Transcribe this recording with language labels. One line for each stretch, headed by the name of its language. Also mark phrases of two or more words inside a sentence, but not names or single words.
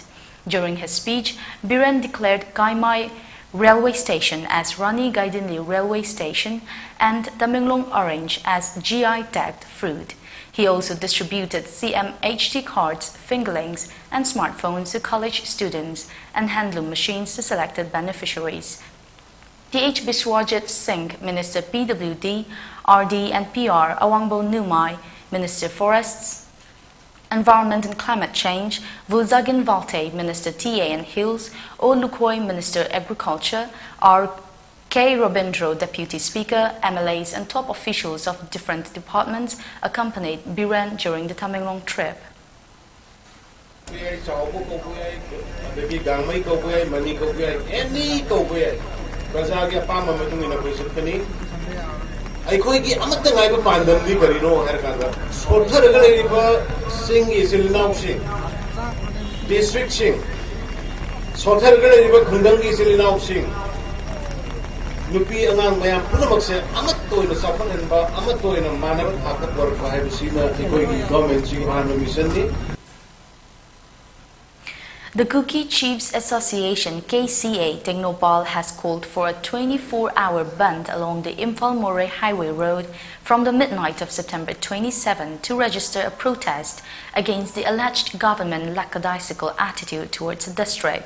English: During his speech, Biren declared RIMAI Railway Station as Rani Gaidinli Railway Station and Tamenglong Orange as GI tagged fruit. He also distributed CMHT cards, fingerlings, and smartphones to college students and handloom machines to selected beneficiaries. DH Biswajit Singh, Minister PWD, RD and PR, Awangbo Numai, Minister Forests, Environment and Climate Change, Vulzagin Valte, Minister TA and Hills, O Lukhoi, Minister Agriculture, R. K. Robindro, Deputy Speaker, MLAs and top officials of different departments accompanied Biren during the Tamenglong trip.
Manipuri: ꯑꯩꯈꯣꯏꯒꯤ ꯑꯃꯠꯇ ꯉꯥꯏꯕ ꯄꯥꯟꯗꯝꯗꯤ ꯀꯔꯤꯅꯣ ꯍꯥꯏꯔꯀꯥꯟꯗ ꯁꯣꯠꯊꯔꯒ ꯂꯩꯔꯤꯕ ꯁꯤꯡ ꯏꯆꯤꯜ ꯏꯅꯥꯎꯁꯤꯡ ꯗꯤꯁꯇ꯭ꯔꯤꯛꯁꯤꯡ ꯁꯣꯠꯊꯔꯒ ꯂꯩꯔꯤꯕ ꯈꯨꯡꯒꯪꯒꯤ ꯏꯆꯤꯜ ꯏꯅꯥꯎꯁꯤꯡ ꯅꯨꯄꯤ ꯑꯉꯥꯡ ꯃꯌꯥꯝ ꯄꯨꯝꯅꯃꯛꯁꯦ ꯑꯃꯠꯇ ꯑꯣꯏꯅ ꯆꯥꯎꯈꯠꯍꯟꯕ ꯑꯃꯠꯇ ꯑꯣꯏꯅ マナꯕ ꯊꯥꯛꯇ ꯄꯨꯔꯛꯄ ꯍꯥꯏꯕꯁꯤꯅ ꯑꯩꯈꯣꯏꯒꯤ ꯒꯚꯔꯟꯃꯦꯟꯠꯁꯤꯒꯤ ꯑꯍꯥꯟꯕ ꯃꯤꯁꯟꯅꯤ.
English: The Kuki Chiefs Association KCA Technopal has called for a 24-hour band along the Imphal-Moray Highway Road from the midnight of September 27 to register a protest against the alleged government lackadaisical attitude towards the district.